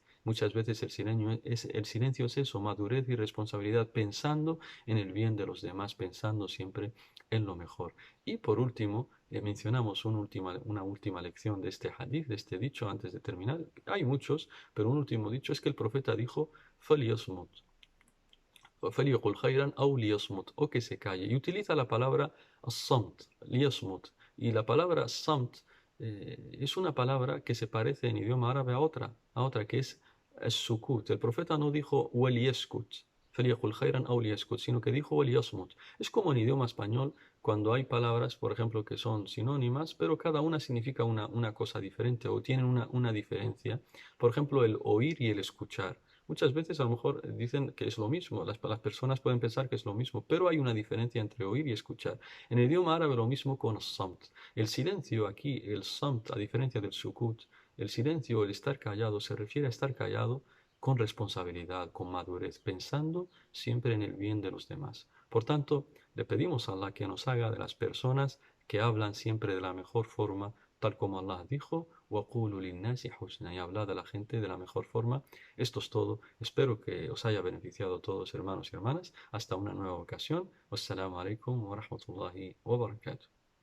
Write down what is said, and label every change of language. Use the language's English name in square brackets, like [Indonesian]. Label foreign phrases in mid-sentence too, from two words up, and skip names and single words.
[Spanish] Muchas veces el silencio es eso, madurez y responsabilidad, pensando en el bien de los demás, pensando siempre en lo mejor. Y por último, mencionamos una última lección de este hadith, de este dicho, antes de terminar. Hay muchos, pero un último dicho es que el profeta dijo: [Arabic] فَلْيَصْمُتْ فَلْيَقُلْ خَيْرًا أَوْ لِيَصْمُتْ, [Spanish] o que se calle. Y utiliza la palabra [Arabic] الصمت، ليصمت. [Spanish] Y la palabra samt es una palabra que se parece en idioma árabe a otra que es sukut. El profeta no dijo waliyeskut, [Arabic] فليقل خيرا أو ليسكت, [Spanish] sino que dijo waliyasmut. Es como en idioma español cuando hay palabras, por ejemplo, que son sinónimas, pero cada una significa una cosa diferente o tienen una diferencia. Por ejemplo, el oír y el escuchar. Muchas veces a lo mejor dicen que es lo mismo, las personas pueden pensar que es lo mismo, pero hay una diferencia entre oír y escuchar. En el idioma árabe lo mismo con samt. El silencio aquí, el samt, a diferencia del sukut, el silencio, el estar callado, se refiere a estar callado con responsabilidad, con madurez, pensando siempre en el bien de los demás. Por tanto, le pedimos a Allah que nos haga de las personas que hablan siempre de la mejor forma, tal como Allah dijo, [Arabic] وَقُولُوا لِلنَّاسِ حُسْنًا, [Spanish] y habla de la gente de la mejor forma. Esto es todo. Espero que os haya beneficiado a todos, hermanos y hermanas. Hasta una nueva ocasión. [Arabic] والسلام عليكم ورحمة الله وبركاته.